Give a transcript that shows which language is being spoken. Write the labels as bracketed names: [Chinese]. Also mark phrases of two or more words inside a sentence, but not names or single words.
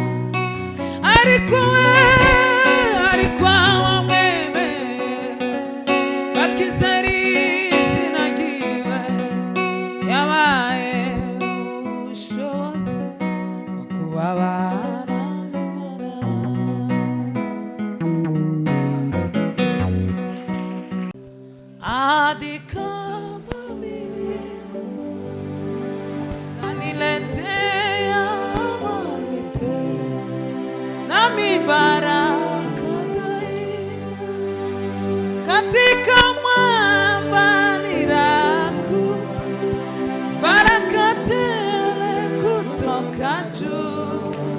[Kinyarwanda] Ariko abamwemeye bakizera izina ryiwe, yabaye ubushobozi bwo kuba abana b'Imana. [Swahili] Hadi kama mimi naniletea amani tele nami baraka daima, katika mwamba niraku, baraka tele kutoka juu,